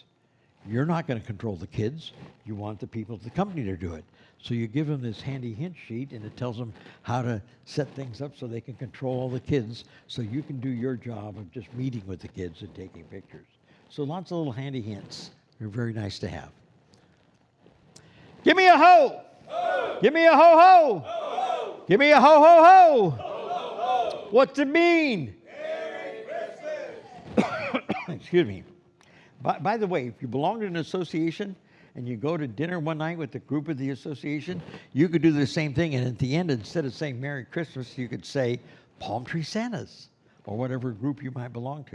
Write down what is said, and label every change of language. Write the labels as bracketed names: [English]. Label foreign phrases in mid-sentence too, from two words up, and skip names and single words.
[English] You're not going to control the kids. You want the people at the company to do it. So you give them this handy hint sheet, and it tells them how to set things up so they can control all the kids, so you can do your job of just meeting with the kids and taking pictures. So lots of little handy hints. They're very nice to have. Give me a ho! Ho! Give me a ho ho! Ho ho! Give me a ho ho ho! Ho ho ho! What's it mean? Merry Christmas! Excuse me. By the way, if you belong to an association and you go to dinner one night with the group of the association, you could do the same thing, and at the end, instead of saying Merry Christmas, you could say Palm Tree Santas, or whatever group you might belong to.